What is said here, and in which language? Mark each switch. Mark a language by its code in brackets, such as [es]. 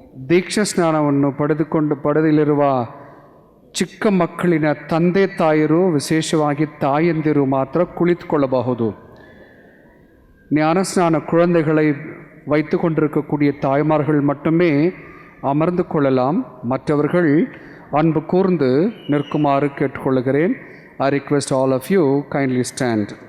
[kn] ದೀಕ್ಷಾ ಸ್ನಾನವನ್ನು ಪಡೆದಿರುವ ಚಿಕ್ಕ ಮಕ್ಕಳಿನ ತಂದೆ ತಾಯರು, ವಿಶೇಷವಾಗಿ ತಾಯಂದಿರು ಮಾತ್ರ ಕುಳಿತುಕೊಳ್ಳಬಹುದು. [ta] ஞானஸ்நான குழந்தைகளை வைத்து கொண்டிருக்கக்கூடிய தாய்மார்கள் மட்டுமே அமர்ந்து கொள்ளலாம். மற்றவர்கள் அன்பு கூர்ந்து நிற்குமாறு கேட்டுக்கொள்கிறேன். [en] I request all of you kindly stand.